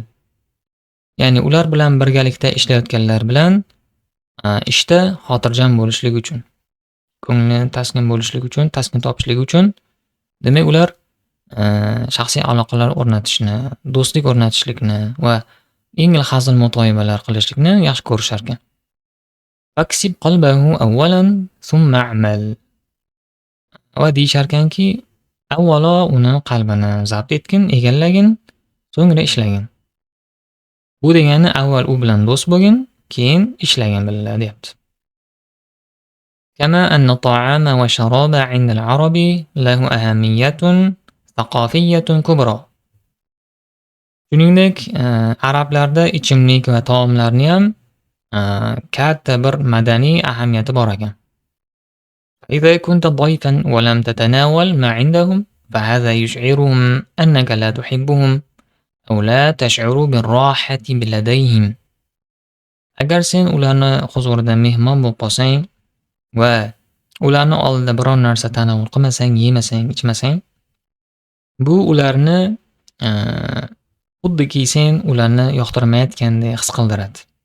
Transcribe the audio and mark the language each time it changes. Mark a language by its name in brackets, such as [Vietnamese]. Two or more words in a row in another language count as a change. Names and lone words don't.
[Uzbek] Ya'ni ular bilan birgalikda ishlayotganlar bilan ishda xotirjam bo'lishlik uchun, ko'ngli taskin bo'lishlik uchun, taskin topishlik uchun, demak ular shaxsiy aloqalar o'rnatishni, do'stlik o'rnatishlikni va yengil hazil mutoyibalar qilishlikni yaxshi ko'rishar ekan. [Arabic] فاكسب قلبه أولا ثم اعمل. [Uzbek] Va deyishar ekanki, avvalo uni qalbini zabt etgin, egallagin, so'ngra ishlagin. Bu degani avval u bilan do'st bo'lgin, keyin ishlagin birga deyapti. [Arabic] كما أن الطعام والشراب عند العرب له أهمية ثقافية كبرى. [Uzbek] Shuningdek, arablarda ichimlik va taomlarni ham katta bir madaniy ahamiyati bor ekan. [Arabic] إذا كنت ضيفا ولم تتناول ما عندهم فهذا يشعرهم أنك لا تحبهم أو لا تشعر بالراحة لديهم. [Uzbek] Agar sen ularni huzurida mehmon bo'lib qolsang va ularni oldida biror narsa tanovul qilmasang, yemasang, ichmasang, bu ularni xuddiki sen ularni yoqtirmayotgandek his qildiradi.